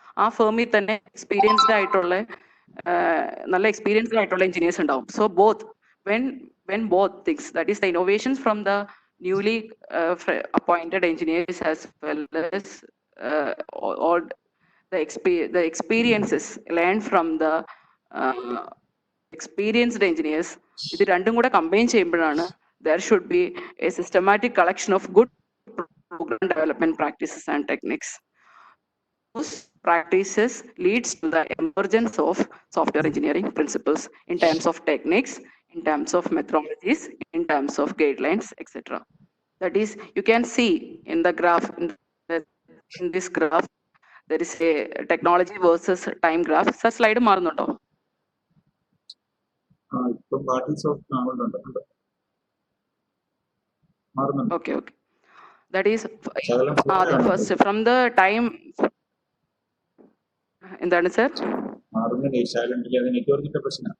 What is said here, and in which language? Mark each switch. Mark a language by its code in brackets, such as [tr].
[ml] ആ ഫേമിൽ തന്നെ എക്സ്പീരിയൻസ്ഡ് ആയിട്ടുള്ള നല്ല എക്സ്പീരിയൻസ്ഡ് ആയിട്ടുള്ള എഞ്ചിനീയേഴ്സ് ഉണ്ടാവും. [en] so both when both things, that is the innovations from the newly appointed engineers as well as all the experiences learned from the experienced engineers, [ml] ഇത് രണ്ടും കൂടെ combine ചെയ്യുമ്പോഴാണ് [en] there should be a systematic collection of good program development practices and techniques. Those practices leads to the emergence of software engineering principles in terms of techniques, in terms of methodologies, in terms of guidelines, etc. That is, you can see in the graph, in this graph, there is a technology versus time graph. Sir, [ml] slide മാറുന്നുണ്ടോ? ഇപ്പം parties of മാറുന്നുണ്ട്. [en] Okay. That is first from the time. [ml] എന്താണ് sir? മാറുന്നില്ല, ശാലണ്ടിൽ അത് നെറ്റ്വർക്കിന്റെ പ്രശ്നം.